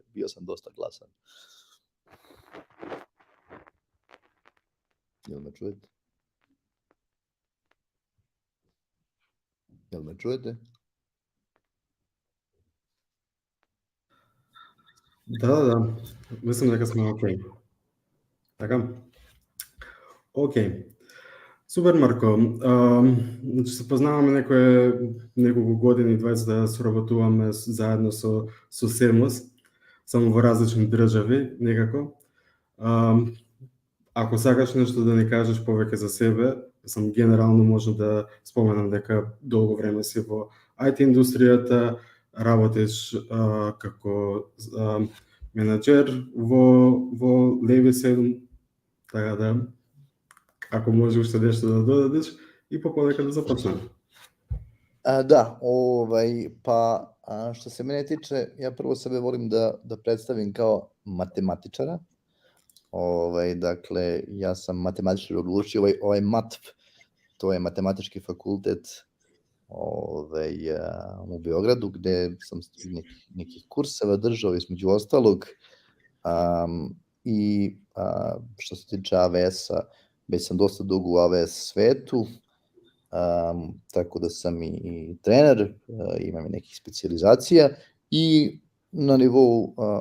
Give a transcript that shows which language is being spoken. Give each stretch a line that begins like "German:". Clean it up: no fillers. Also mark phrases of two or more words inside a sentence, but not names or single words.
Serbian: Bio sam dosta glasan. Jel me čujete? Da. Mislim da smo ok. Така?
Macedonian: Окей. Супер, Марко. Значи се познаваме неколку години, 20 да соработуваме заедно со Serverless, само во различни држави, некако. Ако сакаш нешто да ни кажеш повеќе за себе, сам генерално можно да споменам дека долго време си во IT индустријата, работиш како менеджер во Levi9, така да, ако може уште нешто да додадеш и полека да започнем.
Serbian: Da, pa što se mene tiče, ja prvo sebe volim da predstavim kao matematičara. Dakle, ja sam matematičar odlučio, ovaj MATF, to je matematički fakultet u Beogradu, gde sam nekih kurseva držao, između ostalog, i što se tiče AWS-a, već sam dosta dugo u AWS svetu, tako da sam i trener, imam i nekih specijalizacija i na nivou